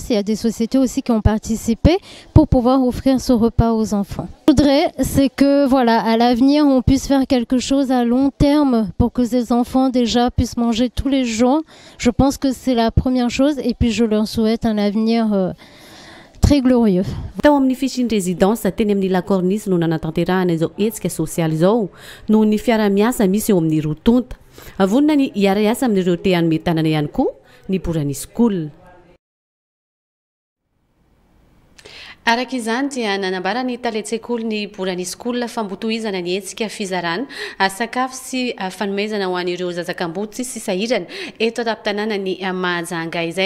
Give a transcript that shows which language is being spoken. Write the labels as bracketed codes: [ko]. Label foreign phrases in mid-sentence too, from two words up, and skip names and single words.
[fr] Il y a des sociétés aussi qui ont participé pour pouvoir offrir ce repas aux enfants. Ce que je voudrais, c'est que voilà, à l'avenir, on puisse faire quelque chose à long terme pour que ces enfants déjà puissent manger tous les jours. Je pense que c'est la première chose et puis je leur souhaite un avenir très glorieux. [mg] Tao amin'ny Fishing Residence teny amin'ny La Cornice no nanatanterahana izao hetsika sosialy izao no ny fiara-miasa misy eo amin'ny rotonta. Avonina ny hiara-iasa amin'ireo te hanome tanana ihany koa ny borany skola. Araka izany dia nanambara ny taletsekoly ny borany skola fambotohizana ny hetsika fizarana sakafo sy fanomezana ho an'ireo zazakamboty sy sahirana eto atapy-tanàna ny Mahajanga izay.